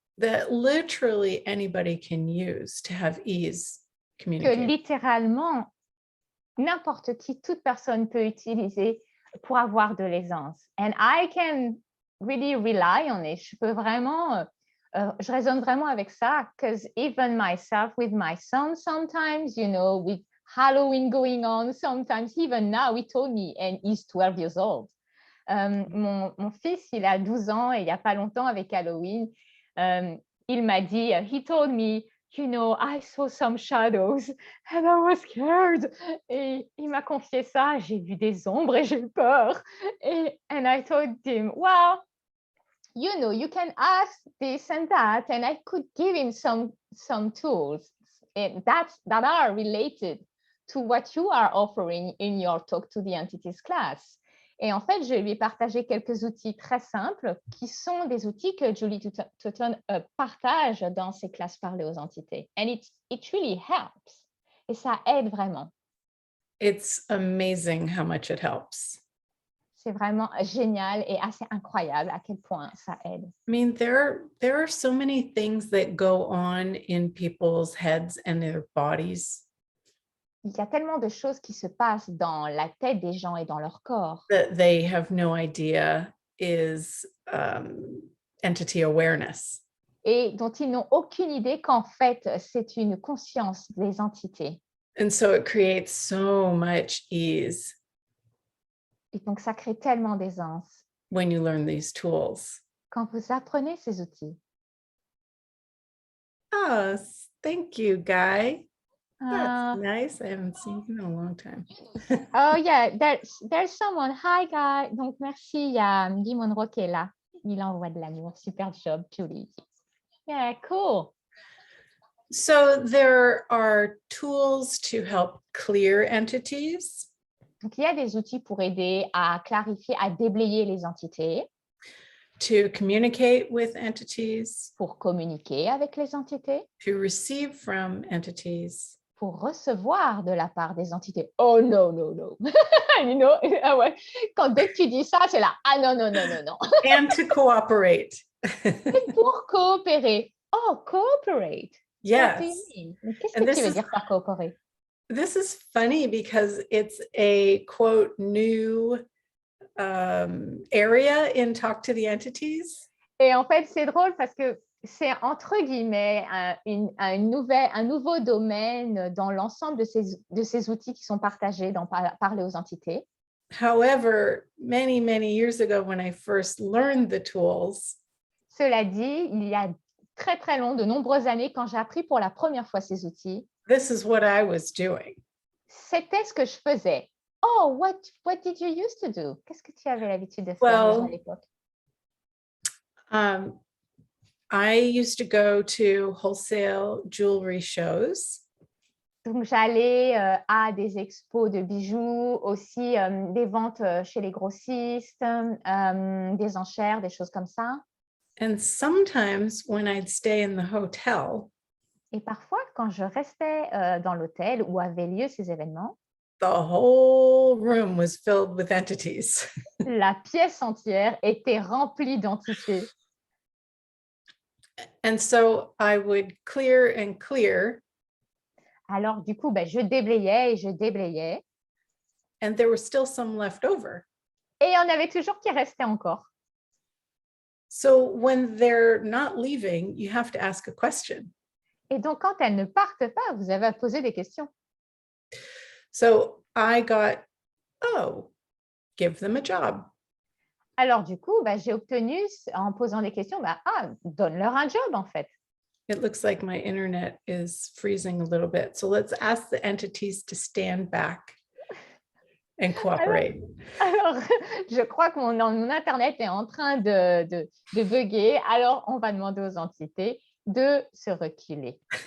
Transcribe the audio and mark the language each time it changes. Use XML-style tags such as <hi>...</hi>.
<en>That literally anybody can use to have ease communicating.</en> <fr>Que littéralement, n'importe qui, toute personne peut utiliser pour avoir de l'aisance.</fr> <en>And I can really rely on it.</en> <fr>Je peux vraiment, je raisonne vraiment avec ça,</fr> <en>because even myself with my son sometimes, you know, with Halloween going on, sometimes even now, he told me, and he's 12 years old.</en> <fr>Mon fils, il a 12 ans et il n'y a pas longtemps avec Halloween, il m'a dit,</fr> <en>he told me, you know, I saw some shadows and I was scared.</en> <fr>Et il m'a confié ça, j'ai vu des ombres et j'ai eu peur.</fr> <en>And I told him, well, you know, you can ask this and that, and I could give him some tools that are related to what you are offering in your Talk to the Entities class.</en> <fr>Et en fait, je lui ai partagé quelques outils très simples qui sont des outils que Julie Tuton partage dans ses classes parlées aux entités.</fr> <en>And it really helps.</en> <fr>Et ça aide vraiment.</fr> <en>It's amazing how much it helps.</en> <fr>C'est vraiment génial et assez incroyable à quel point ça aide.</fr> <en>I mean, there are so many things that go on in people's heads and their bodies.</en> <fr>Il y a tellement de choses qui se passent dans la tête des gens et dans leur corps.</fr> <en>That they have no idea is entity awareness.</en> <fr>Et dont ils n'ont aucune idée qu'en fait, c'est une conscience des entités.</fr> <en>And so it creates so much ease.</en> <fr>Et donc, ça crée tellement d'aisance.</fr> <en>When you learn these tools.</en> <fr>Quand vous apprenez ces outils.</fr> <en>Oh, Thank you, Guy. That's Uh, nice. I haven't seen you in a long time. oh yeah, there's someone. Hi, Guy.</en> <fr>Donc, merci. Il y a Guy Monroe qui est là. Il envoie de l'amour. Super job, Julie.</fr> <en>Yeah, cool. So there are tools to help clear entities,</en> <fr>Donc, il y a des outils pour aider à clarifier, à déblayer les entités,</fr> <en>to communicate with entities,</en> <fr>pour communiquer avec les entités,</fr> <en>to receive from entities,</en> <fr>pour recevoir de la part des entités. Oh non, non, non.</fr> <en>You know?</en> <fr>Ah ouais. Dès que tu dis ça, c'est là. Ah non, non, non, non, non.</fr> <en>and to cooperate.</en> <fr>Et pour coopérer.</fr> <en>Oh, cooperate. What do you Yes.</en> <fr>mean? Mais qu'est-ce</fr> <en>And</en> <fr>que tu</fr> <en>this</en> <fr>veux</fr> <en>is</en> <fr>dire par coopérer?</fr> <en>this is funny because it's a quote new area in Talk to the Entities.</en> <fr>Et en fait, c'est drôle parce que c'est entre guillemets un nouveau domaine dans l'ensemble de ces outils qui sont partagés dans Parler aux entités.</fr> <en>However, many, many years ago, when I first learned the tools,</en> <fr>Cela dit, il y a très, très long, de nombreuses années, quand j'ai appris pour la première fois ces outils,</fr> <en>this is what I was doing.</en> <fr>c'était ce que je faisais.</fr> <en>Oh, what did you used to do?</en> <fr>Qu'est-ce que tu avais l'habitude de faire déjà à l'époque?</fr> <en>I used to go to wholesale jewelry shows.</en> <fr>Donc, j'allais à des expos de bijoux, aussi des ventes chez les grossistes, des enchères, des choses comme ça.</fr> <en>And sometimes when I'd stay in the hotel,</en> <fr>Et parfois, quand je restais dans l'hôtel où avaient lieu ces événements,</fr> <en>the whole room was filled with entities.</en> <fr>la pièce entière était remplie d'entités.</fr> <en>And so I would clear and clear.</en> <fr>Alors, du coup, je déblayais et je déblayais.</fr> <en>And there was still some left over.</en> <fr>Et il y en avait toujours qui restaient encore.</fr> <en>So when they're not leaving, you have to ask a question.</en> <fr>Et donc, quand elles ne partent pas, vous avez à poser des questions.</fr> <en>So I got, oh, give them a job.</en> <fr>Alors, du coup, j'ai obtenu, en posant des questions, donne-leur un job, en fait.</fr> <en>It looks like my internet is freezing a little bit. So let's ask the entities to stand back and cooperate.</en> <fr>Alors, je crois que mon Internet est en train de bugger. Alors, on va demander aux entités de se reculer.</fr>